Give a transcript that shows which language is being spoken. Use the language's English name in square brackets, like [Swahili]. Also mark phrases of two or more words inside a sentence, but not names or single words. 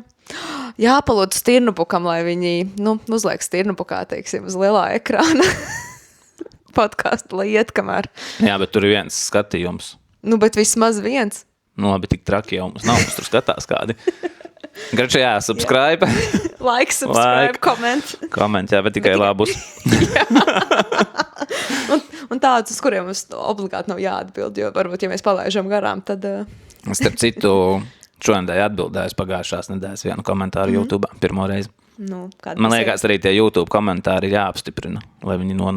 [Latvian] Jāpalūdz Stirnubukam, lai viņi, uzliek Stirnubukā, teiksim, uz lielā ekrāna podcastu, lai iet kamēr. Jā, bet tur ir viens skatījums. Bet vismaz viens. Labi, tik traki jau mums nav, mums tur skatās kādi. Gračā, jā, subscribe. [English] Like, subscribe, comment. [Latvian] Comment, jā, bet tikai labus. un tādus, uz kuriem mums obligāti nav jāatbild, jo varbūt, ja mēs palaižam garām, tad... Starp citu... Šodien atbildēju pagājušās nedēļas vienu komentāru YouTube pirmo reizi. Man liekas, arī tie YouTube komentāri jāapstiprina, lai viņi nonāk.